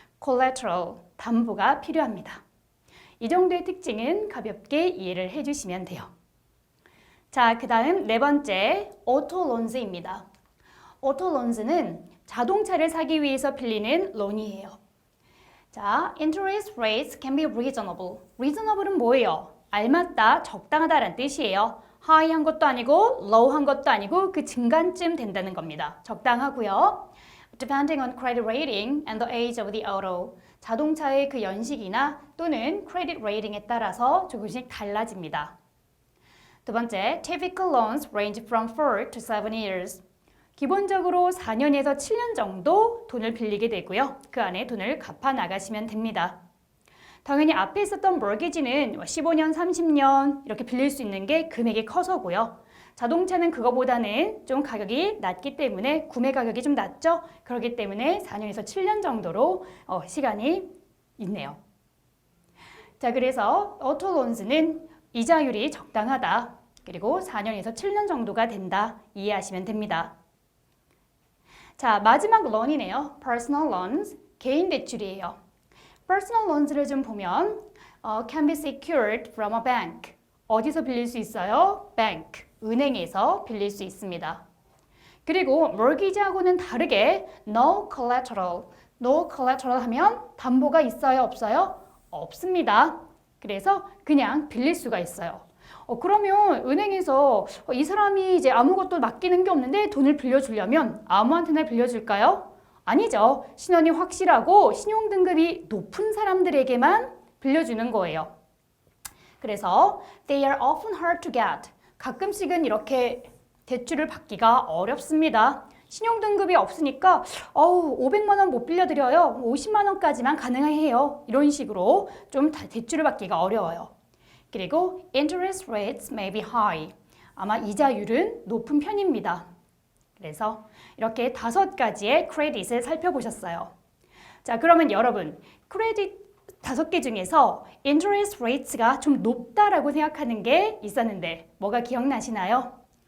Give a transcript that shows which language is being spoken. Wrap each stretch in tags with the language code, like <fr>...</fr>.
<ko>collateral, 담보가 필요합니다. 이 정도의 특징은 가볍게 이해를 해주시면 돼요. 자, 그 다음 네 번째, auto loans입니다. auto loans는 자동차를 사기 위해서 빌리는 론이에요.</ko> <en>자, interest rates can be reasonable.</en> <ko>reasonable은 뭐예요? 알맞다, 적당하다라는 뜻이에요. high한 것도 아니고 low한 것도 아니고 그 중간쯤 된다는 겁니다. 적당하고요.</ko> <en>Depending on credit rating and the age of the auto.</en> <ko>자동차의 그 연식이나 또는 credit rating에 따라서 조금씩 달라집니다. 두 번째,</ko> <en>typical loans range from 4 to 7 years.</en> <ko>기본적으로 4년에서 7년 정도 돈을 빌리게 되고요. 그 안에 돈을 갚아 나가시면 됩니다. 당연히 앞에 있었던 mortgage는 15년, 30년 이렇게 빌릴 수 있는 게 금액이 커서고요. 자동차는 그거보다는 좀 가격이 낮기 때문에 구매 가격이 좀 낮죠? 그렇기 때문에 4년에서 7년 정도로 시간이 있네요. 자, 그래서 auto loans는 이자율이 적당하다. 그리고 4년에서 7년 정도가 된다. 이해하시면 됩니다. 자, 마지막 loan이네요. personal loans, 개인 대출이에요.</ko> <en>personal loans를</en> <ko>좀 보면</ko> <en>can be secured from a bank.</en> <ko>어디서 빌릴 수 있어요? bank, 은행에서 빌릴 수 있습니다. 그리고 mortgage하고는 다르게</ko> <en>no collateral</en> <ko>하면 담보가 있어요, 없어요? 없습니다. 그래서 그냥 빌릴 수가 있어요. 그러면 은행에서 이 사람이 이제 아무것도 맡기는 게 없는데 돈을 빌려주려면 아무한테나 빌려줄까요? 아니죠. 신원이 확실하고 신용등급이 높은 사람들에게만 빌려주는 거예요. 그래서</ko> <en>they are often hard to get.</en> <ko>가끔씩은 이렇게 대출을 받기가 어렵습니다. 신용등급이 없으니까 500만 원 못 빌려드려요. 50만 원까지만 가능해요. 이런 식으로 좀 대출을 받기가 어려워요. 그리고</ko> <en>interest rates may be high.</en> <ko>아마 이자율은 높은 편입니다. 그래서 이렇게 5가지의 크레딧을 살펴보셨어요. 자, 그러면 여러분 크레딧 5개 중에서 interest rates가 좀 높다라고 생각하는 게 있었는데 뭐가 기억나시나요?</ko>